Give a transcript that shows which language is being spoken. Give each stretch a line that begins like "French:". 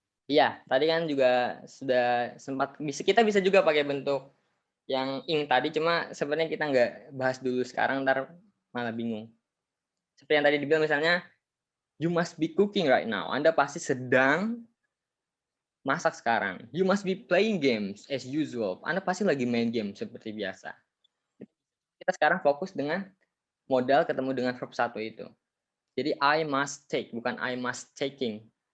Indonesian: Iya, tadi kan juga sudah sempat kita bisa juga pakai bentuk yang ing tadi, cuma sebenarnya kita nggak bahas dulu sekarang, ntar malah bingung. Seperti yang tadi dibilang misalnya,
English: you must be cooking right now.
Indonesian: Anda pasti sedang masak sekarang.
English: You must be playing games as usual.
Indonesian: Anda pasti lagi main game seperti biasa. Kita sekarang fokus dengan modal ketemu dengan verb 1 itu.
English: Jadi I must take,
Indonesian: bukan
English: I must taking.